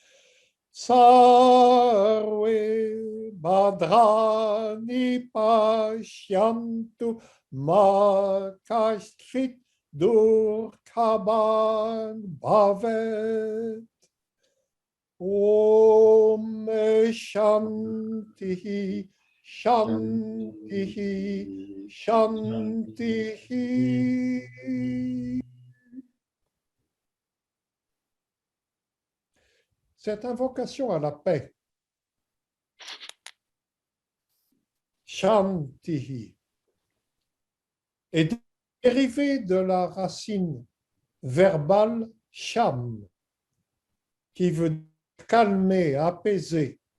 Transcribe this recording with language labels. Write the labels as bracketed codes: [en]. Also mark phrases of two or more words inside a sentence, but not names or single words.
[sa] Sarve Bhadrani Pashyantu Makashit Durkhaban Bhavet. Om Shanti, Shanti, Shanti. [fr] Cette invocation à la paix, Shanti, est dérivée de la racine verbale sham, qui veut calmer, apaiser.